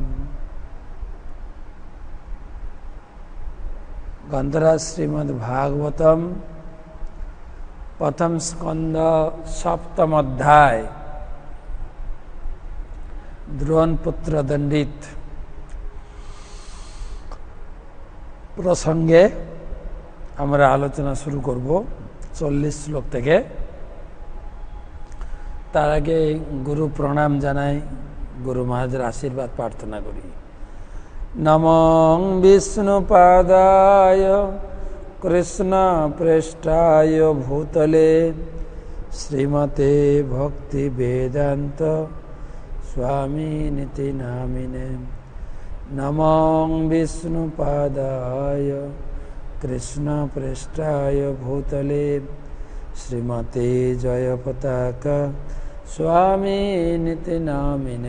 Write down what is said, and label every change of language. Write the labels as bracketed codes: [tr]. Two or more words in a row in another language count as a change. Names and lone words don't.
[bn] ग्रंथराज श्रीमद्भागवतम प्रथम स्कंद सप्तम अध्याय द्रोण पुत्र दंडित प्रसंगे আমরা আলোচনা শুরু করব 40 শ্লোক থেকে। তার আগে গুরু প্রণাম জানাই, গুরু মহারাজের আশীর্বাদ প্রার্থনা করি। [sa] নমো বিষ্ণুপাদায় কৃষ্ণ প্রেষ্ঠায় ভূতলে শ্রীমতে ভক্তি বেদান্ত স্বামিনিতি নামিনে। नमो विष्णुपादाय कृष्ण प्रेष्ठाय भूतले श्रीमते जयपताका स्वामिनिति नामिने।